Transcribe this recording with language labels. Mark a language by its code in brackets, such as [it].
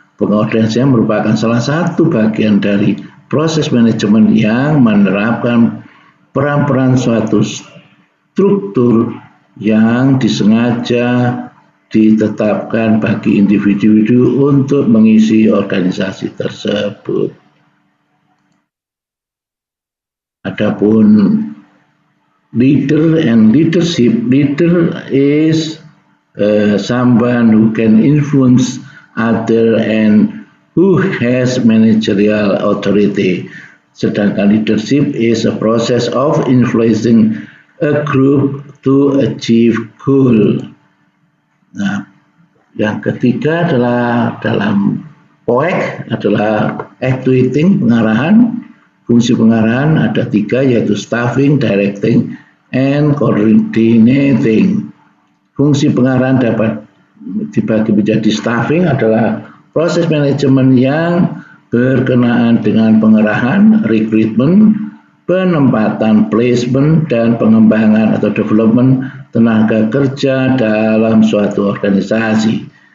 [id] Pengorganisasian merupakan salah satu bagian dari proses manajemen yang menerapkan peran-peran suatu struktur yang disengaja ditetapkan bagi individu untuk mengisi organisasi tersebut. Adapun [en] leader and leadership, leader is someone who can influence other and who has managerial authority. [id] Sedangkan [en] leadership is a process of influencing a group to achieve goal. [id] Nah, yang ketiga adalah dalam POEK adalah actuating, pengarahan. Fungsi pengarahan ada 3, yaitu [en] staffing, directing, and coordinating. [id] Fungsi pengarahan dapat dibagi menjadi staffing adalah proses manajemen yang berkenaan dengan pengarahan, recruitment, penempatan, placement, dan pengembangan atau development tenaga kerja dalam suatu organisasi.